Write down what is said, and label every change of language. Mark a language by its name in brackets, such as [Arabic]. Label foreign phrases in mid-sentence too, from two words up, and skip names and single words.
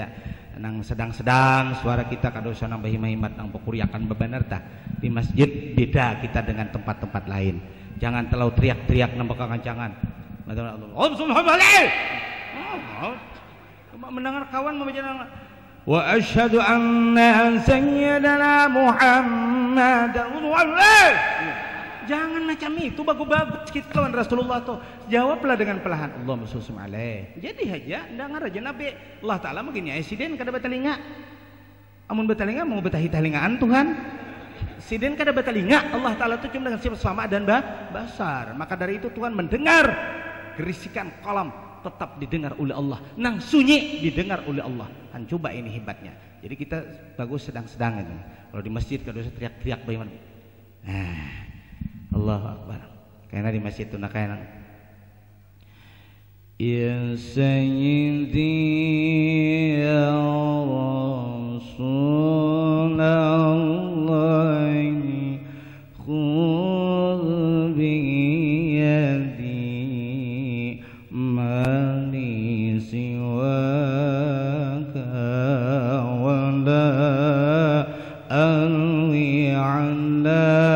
[Banjar] Nang sedang-sedang suara kita kadosa nang bahimahimat nang pekuriakan bebanar tah. [Indonesian] Di masjid beda kita dengan tempat-tempat lain. Jangan terlalu teriak-teriak nang kekancangan. Mendengar kawan membaca [Arabic] وأشهد أن سيدنا محمدا رسول الله. [Indonesian] Jangan macam itu, bagus-bagus kita lawan Rasulullah tuh. Jawablah dengan perlahan, [Arabic] اللهم صل عليه. [Indonesian] Jadi aja dengar aja Nabi Allah Taala begini siden kada batalinga. [Banjar] Amun batalinga mau betahi talingaan Tuhan. Siden kada batalinga, [Indonesian] Allah Taala tuh cuma dengan sifat sama dan basar. Maka dari itu Tuhan mendengar gerisikan kolam tetap didengar oleh Allah. [Banjar] Nang sunyi didengar oleh Allah. [Indonesian] Kan coba ini hebatnya. Jadi kita bagus sedang-sedang ini. Kalau di masjid kada usah teriak-teriak bagaimana. [Arabic] الله أكبر. [Indonesian] Karena di masjid itu nak kayak [Arabic] يا سيدي يا رسول الله خذ ب يدي ما لي سواك ولا ألوي على